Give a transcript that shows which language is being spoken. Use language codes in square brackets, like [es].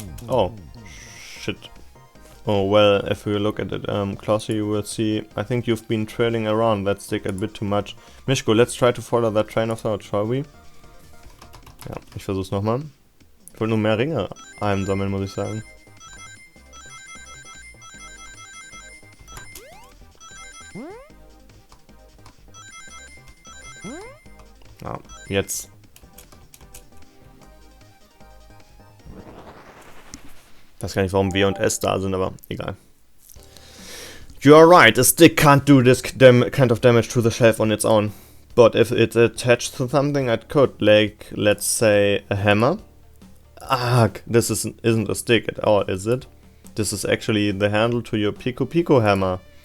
[en] Oh, shit. Oh, well, if we look at it closely, you will see, I think you've been trailing around that stick a bit too much. Mischko, let's try to follow that train of thought, shall we? [de] Ja, ich versuch's nochmal. Ich wollte nur mehr Ringe einsammeln, muss ich sagen. Ja, jetzt. Ich weiß gar nicht, warum W und S da sind, aber egal. [en] You are right, a stick can't do this kind of damage to the shelf on its own. But if it's attached to something, it could, like, let's say, a hammer. Ugh, this isn't a stick at all, is it? This is actually the handle to your Pico Pico hammer.